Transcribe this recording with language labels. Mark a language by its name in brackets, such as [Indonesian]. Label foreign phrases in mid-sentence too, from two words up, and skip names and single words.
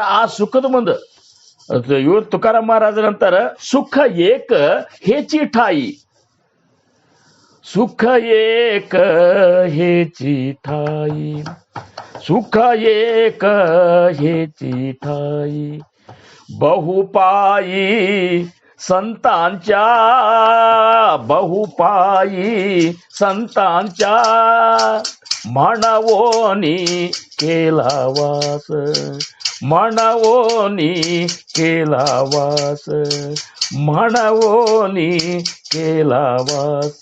[Kannada] ಆ ಸುಖದ ಮುಂದೆ ಇವ್ರು ತುಕಾರಾಮ್ ಮಹಾರಾಜರಂತಾರ, [Marathi] सुख एक हेचि ठायी, सुख एक हेचि ठायी, सुख एक हेचि ठायी, बहुपायी संतांच्या, बहुपायी संतांच्या म्हणवोनी केला वास, म्हणवोनी केला वास, म्हणवोनी केला वास.